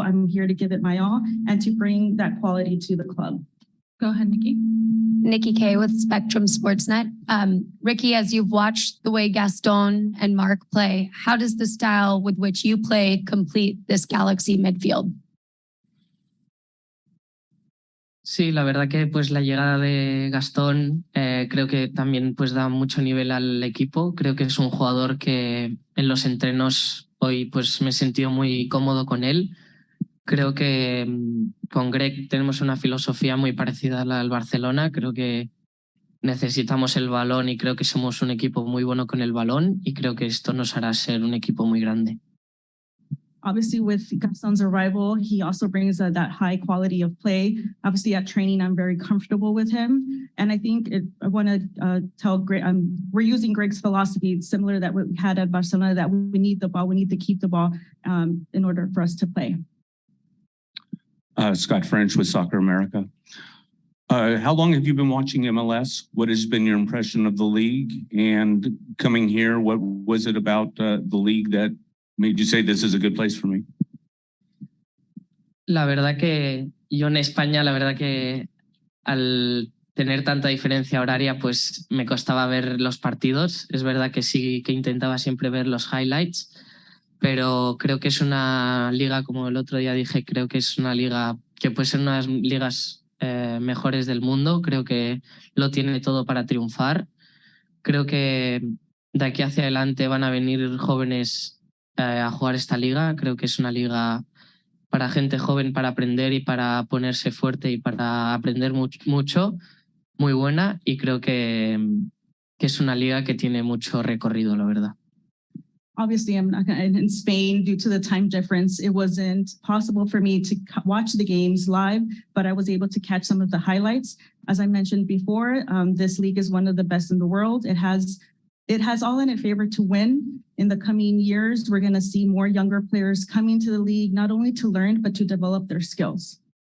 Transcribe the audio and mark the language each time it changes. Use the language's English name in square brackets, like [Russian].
[English] I'm here to give it my all and to bring that quality to the club. Go ahead, Nikki. Nikki Kay with Spectrum Sportsnet. Riqui, as you've watched the way Gaston and Mark play, how does the style with which you play complete this Galaxy midfield? [Spanish] Sí, la verdad que pues la llegada de Gastón creo que también pues da mucho nivel al equipo. Creo que es un jugador que en los entrenos hoy pues me he sentido muy cómodo con él. Creo que con Greg tenemos una filosofía muy parecida a la del Barcelona. Creo que necesitamos el balón y creo que somos un equipo muy bueno con el balón y creo que esto nos hará ser un equipo muy grande. [English] Obviously, with Gaston's arrival, he also brings that high quality of play. Obviously, at training, I'm very comfortable with him. And I think I want to tell Greg, we're using Greg's philosophy, similar that what we had at Barcelona, that we need the ball, we need to keep the ball in order for us to play. Scott French with Soccer America. How long have you been watching MLS? What has been your impression of the league? And coming here, what was it about the league that made you say this is a good place for me? [Spanish] La verdad que yo en España, la verdad que al tener tanta diferencia horaria, pues me costaba ver los partidos. Es verdad que sí que intentaba siempre ver los highlights, pero creo que es una liga, como el otro día dije, creo que es una liga que puede ser una de las ligas mejores del mundo. Creo que lo tiene todo para triunfar. Creo que de aquí hacia adelante van a venir jóvenes a jugar esta liga. Creo que es una liga para gente joven, para aprender y para ponerse fuerte y para aprender mucho, muy buena, y creo que es una liga que tiene mucho recorrido, la verdad. [English] Obviously, I'm not gonna, in Spain, due to the time difference, it wasn't possible for me to watch the games live, but I was able to catch some of the highlights. As I mentioned before, this league is one of the best in the world. It has all in its favor to win. In the coming years, we're going to see more younger players coming to the league, not only to learn, but to develop their skills.